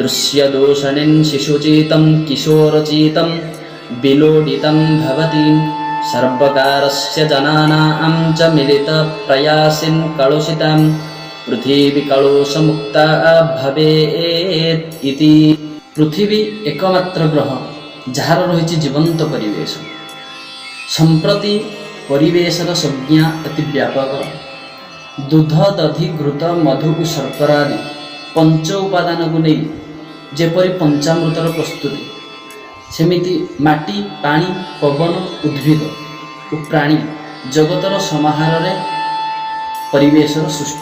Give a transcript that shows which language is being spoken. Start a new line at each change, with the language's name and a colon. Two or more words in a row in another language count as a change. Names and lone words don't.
Sanskrit: दृश्यदूषणेन शिशुचितं किशोरचितं विलोडितं भवति। सर्वकारस्य जनानां च मिलितप्रयासेन कलुषितां पृथिवी कलुषमुक्ता भवेत् इति।
Odia: ପୃଥିବୀ ଏକମାତ୍ର ଗ୍ରହ ଯାହାର ରହିଛି ଜୀବନ୍ତ ପରିବେଶ। ସମ୍ପ୍ରତି ପରିବେଶର ସଂଜ୍ଞା ଅତି ବ୍ୟାପକ। ଦୁଧ ଦଧି ଘୃତ ମଧୁ ଓ ଶର୍କରା ଆଦି ପଞ୍ଚ ଉପାଦାନକୁ ନେଇ ଯେପରି ପଞ୍ଚାମୃତର ପ୍ରସ୍ତୁତି, ସେମିତି ମାଟି ପାଣି ପବନ ଉଦ୍ଭିଦ ଓ ପ୍ରାଣୀ ଜଗତର ସମାହାରରେ ପରିବେଶର ସୃଷ୍ଟି।